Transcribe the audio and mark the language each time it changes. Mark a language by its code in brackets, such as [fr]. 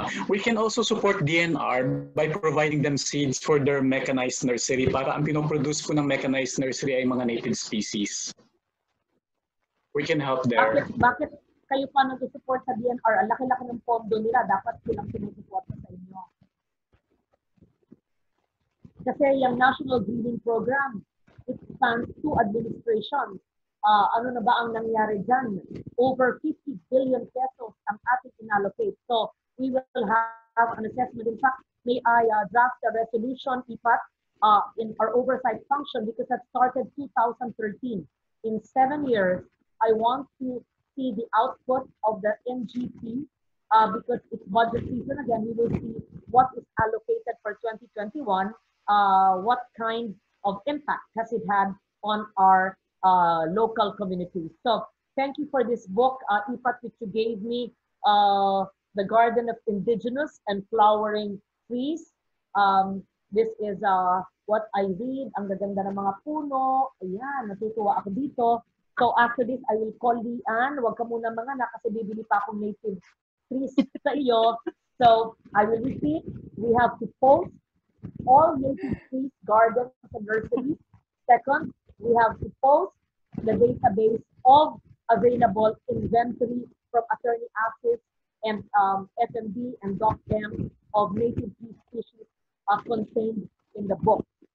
[en] We can also support DNR by providing them seeds for their mechanized nursery para ang pinoproduce po ng mechanized nursery ay mga native species. We can help there. [tl] Bakit kayo pa nag-support sa DNR, ang laki-laki ng pondo nila, dapat silang sinusupport sa inyo. [en] Kasi yung National Greening Program, it spans 2 administrations. [tl] Ano na ba ang nangyari dyan? [en] Over 50 billion pesos ang ating inallocate. So, we will have an assessment. In fact, may I draft a resolution, IPAT, in our oversight function because that started 2013. In 7 years, I want to see the output of the NGP because it's budget season. Again, we will see what is allocated for 2021, what kind of impact has it had on our local communities. So thank you for this book, IPAT, which you gave me, The Garden of Indigenous and Flowering Trees. This is what I read. Ang gaganda ng mga puno. Ayan, natutuwa ako dito. So after this, I will call Lian. [tl] Huwag ka muna mga na kasi bibili pa akong native trees sa iyo. [en] So I will repeat. We have to post all native trees, gardens, and nurseries. Second, we have to post the database of available inventory from Attorney Access and FMB and DocM of native tree species contained in the book.